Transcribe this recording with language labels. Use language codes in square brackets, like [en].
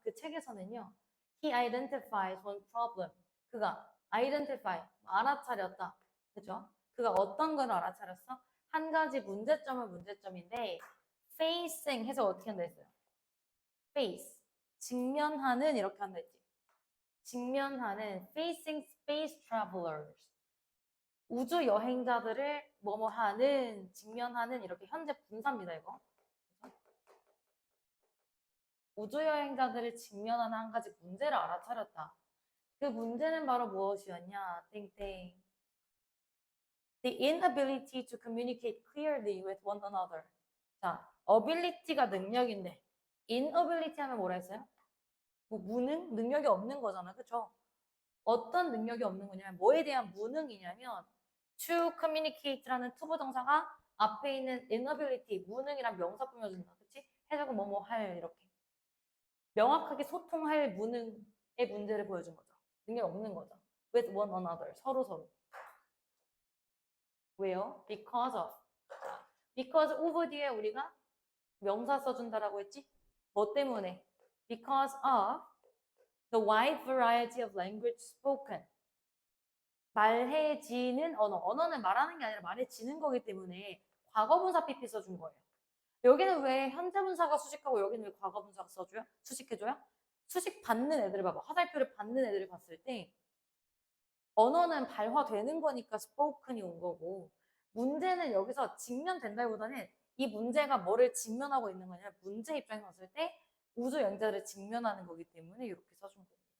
[ko] 그 책에서는요. [en] He identifies one problem. [ko] 그가 identify, 알아차렸다. 그죠? 그가 어떤 걸 알아차렸어? 한 가지 문제점은 문제점인데 facing 해서 어떻게 한다 했어요? face, 직면하는 이렇게 한다 했지. 직면하는 [en] facing space travelers. [ko] 우주 여행자들을 뭐뭐 하는, 직면하는 이렇게 현재 분사입니다, 이거. 우주 여행자들을 직면하는 한 가지 문제를 알아차렸다. 그 문제는 바로 무엇이었냐? 땡땡. [en] The inability to communicate clearly with one another. [ko] 자, ability가 능력인데 inability 하면 뭐라 했어요? 뭐 무능? 능력이 없는 거잖아. 그쵸? 어떤 능력이 없는 거냐면 뭐에 대한 무능이냐면 to communicate라는 투부정사가 앞에 있는 inability, 무능이란 명사 꾸며준다. 그치? 해석은 뭐뭐 할 이렇게. 명확하게 소통할 무능의 문제를 보여준 거죠. 능력 없는 거죠. [en] with one another. [ko] 서로. 왜요? because of. because of 뒤에 우리가 명사 써준다라고 했지? 뭐 때문에? [en] because of the wide variety of language spoken. [ko] 말해지는 언어. 언어는 말하는 게 아니라 말해지는 거기 때문에 과거분사 PP 써준 거예요. 여기는 왜 현재분사가 수식하고 여기는 왜 과거분사가 써줘요? 수식해줘요? 수식 받는 애들을 봐봐. 화살표를 받는 애들을 봤을 때 언어는 발화되는 거니까 spoken이 온 거고 문제는 여기서 직면된다기보다는 이 문제가 뭐를 직면하고 있는 거냐 문제 입장에서 봤을 때 우주 연자를 직면하는 거기 때문에 이렇게 써준 겁니다.